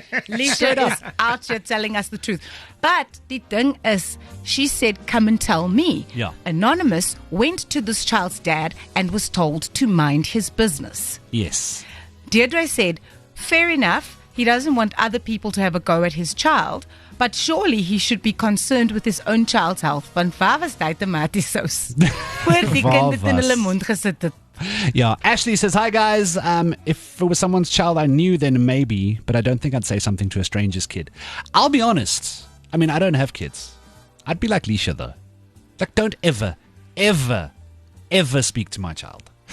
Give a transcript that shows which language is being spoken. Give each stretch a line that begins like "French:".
English: Lisa is out here telling us the truth. But the thing is, she said, come and tell me. Yeah. Anonymous went to this child's dad and was told to mind his business. Yes. Deirdre said, fair enough, he doesn't want other people to have a go at his child, but surely he should be concerned with his own child's health.
Afrikaans: Want waar was die tomatiesous? Voor die kind het in hulle mond gesit het.
English: Yeah, Ashley says, hi guys, if it was someone's child I knew, then maybe, but I don't think I'd say something to a stranger's kid. I'll be honest, I mean, I don't have kids. I'd be like Leisha though. Like, don't ever, ever, ever speak to my child.